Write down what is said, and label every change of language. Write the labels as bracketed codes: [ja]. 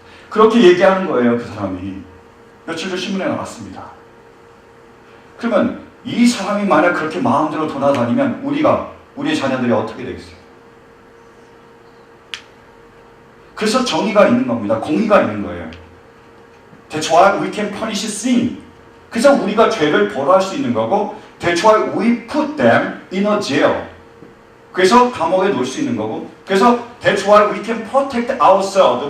[ko] 그렇게 얘기하는 거예요. 그 사람이. 며칠 전 신문에 나왔습니다. 그러면 이 사람이 만약 그렇게 마음대로 돌아다니면 우리의 자녀들이 어떻게 되겠어요? 그래서 정의가 있는 겁니다. 공의가 있는 거예요. [en] That's why we can punish sin. [ko] 그래서 우리가 죄를 벌할 수 있는 거고 [en] That's why we put them in a jail. [ko] 그래서 감옥에 놓을 수 있는 거고 그래서 [en] That's why we can protect ourselves.